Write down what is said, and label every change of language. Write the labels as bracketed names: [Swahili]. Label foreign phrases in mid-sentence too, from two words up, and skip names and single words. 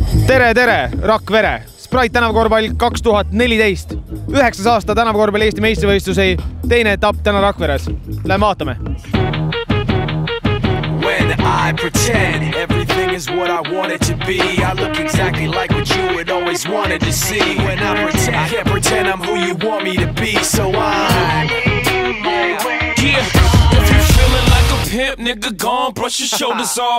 [Estonian] Tere, Rakvere! Sprite tänavakorvpall 2014. 9. aasta tänavakorvpalli Eesti meistrivõistluse teine etapp täna Rakveres. Lähme vaatame. [English] When I pretend everything is what I want it to be, I look exactly like what you had always wanted to see. When I pretend, I can't pretend I'm who you want me to be, so if you feeling like a pimp, nigga, go on, brush your shoulders off.